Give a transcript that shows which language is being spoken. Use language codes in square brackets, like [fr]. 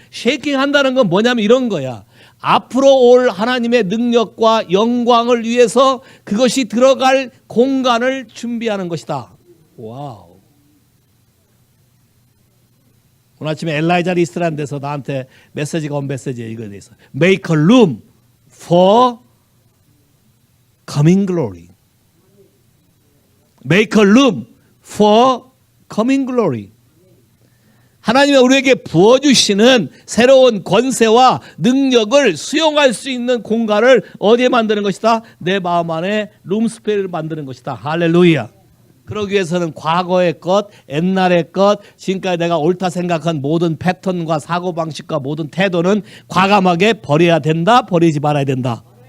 [ko] 쉐이킹 한다는 건 뭐냐면 이런 거야. 앞으로 올 하나님의 능력과 영광을 위해서 그것이 들어갈 공간을 준비하는 것이다. 와우. 오늘 아침에 엘라이자 리스트라는 데서 나한테 메시지가 온 메시지에 이거에 대해서 [en] Make a room for coming glory. Make a room for coming glory. [ko] 하나님이 우리에게 부어주시는 새로운 권세와 능력을 수용할 수 있는 공간을 어디에 만드는 것이다? 내 마음 안에 룸스페이스를 만드는 것이다. 할렐루야. 그러기 위해서는 과거의 것, 옛날의 것, 지금까지 내가 옳다 생각한 모든 패턴과 사고방식과 모든 태도는 과감하게 버려야 된다, 버리지 말아야 된다.